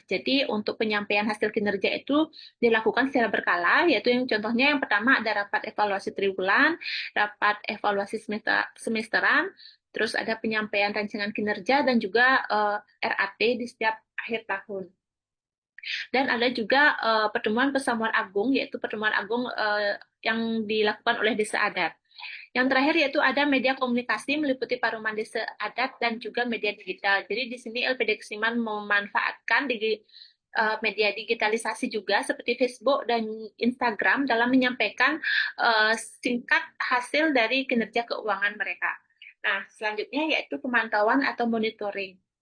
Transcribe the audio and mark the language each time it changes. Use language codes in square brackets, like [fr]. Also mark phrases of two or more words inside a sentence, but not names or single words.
[id] Jadi, untuk penyampaian hasil kinerja itu dilakukan secara berkala, yaitu yang contohnya yang pertama ada rapat evaluasi triwulan, rapat evaluasi semesteran, terus ada penyampaian rancangan kinerja, dan juga RAT di setiap akhir tahun. Dan ada juga pertemuan pesamuan agung, yaitu pertemuan agung yang dilakukan oleh desa adat. Yang terakhir yaitu ada media komunikasi meliputi paruman desa adat dan juga media digital. Jadi di sini LPD Kesiman memanfaatkan media digitalisasi juga seperti Facebook dan Instagram dalam menyampaikan singkat hasil dari kinerja keuangan mereka. Nah, selanjutnya yaitu pemantauan atau monitoring.